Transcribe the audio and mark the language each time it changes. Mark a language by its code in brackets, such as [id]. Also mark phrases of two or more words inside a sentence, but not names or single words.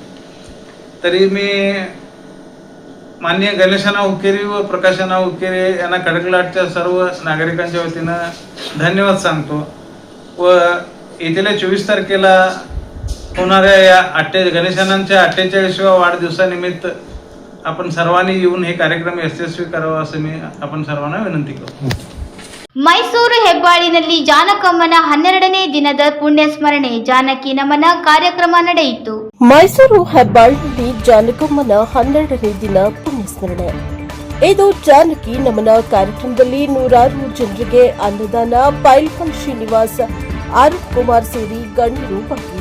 [mr] तरी मी माननीय गणेशअण्णा हुक्केरी व प्रकाशअण्णा हुक्केरी यांना खडकलाटच्या सर्व नागरिकांच्या वतीनं धन्यवाद सांगतो. व येत्या 24 तारखेला होणाऱ्या या गणेशअण्णांच्या 48व्या वाढदिवसानिमित्त आपण सर्वांनी येऊन हे कार्यक्रम यशस्वी करावा असं मी आपण सर्वांना विनंती करतो. [kn] ಮೈಸೂರು ಹೆಬ್ಬಾಳಿನಲ್ಲಿ ಜಾನಕಮ್ಮನ 12ನೇ ದಿನದ ಪುಣ್ಯ ಸ್ಮರಣೆ ಜಾನಕಿ ನಮನ ಕಾರ್ಯಕ್ರಮ ನಡೆಯಿತು. ಮೈಸೂರು ಹೆಬ್ಬಾಳಿನಲ್ಲಿ ಜಾನಕಮ್ಮನ 12ನೇ ದಿನ ಪುಣ್ಯಸ್ಮರಣೆ. ಇದು ಜಾನಕಿ ನಮನ ಕಾರ್ಯಕ್ರಮದಲ್ಲಿ ನೂರಾರು ಜನರಿಗೆ ಅನ್ನದಾನ, ಪೈಲ್ವಾನ್ ಶ್ರೀನಿವಾಸ್, ಅರುಣ್ ಕುಮಾರ್ ಸೇರಿ ಗಣ್ಯರು ಭಾಗಿ.